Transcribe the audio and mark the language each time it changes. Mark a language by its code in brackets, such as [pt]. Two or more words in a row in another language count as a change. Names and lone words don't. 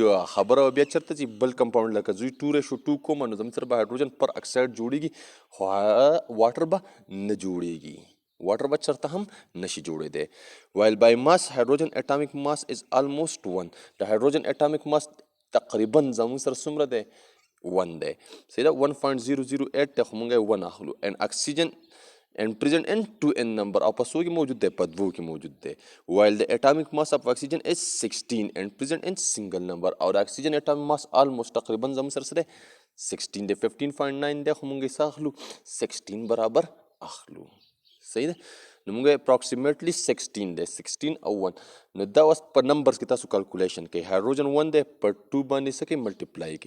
[ps] خبره بیا چېرته چې بل کمپاوند لکه زوی 2:2 کومه نو زموږ سره به [en] hydrogen peroxide [ps] جوړېږي خو واټر به نه جوړېږي، واټر به چېرته هم نشي جوړېدی. [en] while by mass hydrogen atomic mass is almost 1. [ps] د هایدروجن [en] atomic mass [ps] تقریبا زموږ سره څومره دی 1 دی. صحیح ده 1.008 دی خو مونږ یې 1 اخلو. [en] and oxygen and present in 2n number [ps] او په څو کې موجود دی په 2 کې موجود دی. [en] while the atomic mass of oxygen is 16 and present in single number [ps] او د اکسیجن [en] atomic mass almost [ps] تقریبا زموږ سره دی 16 دی. 15.9 دی خو موږ یې څه اخلو 16 برابر اخلو. صحیح ده نو موږ اپراکسیمیټلی 16 دی، 16 او 1. نو دا اوس په نمبرز کې تاسو کلکولیشن کوئ. هایدروجن 1 دی په 2 باندې څه کوي ملټیپلای کوي.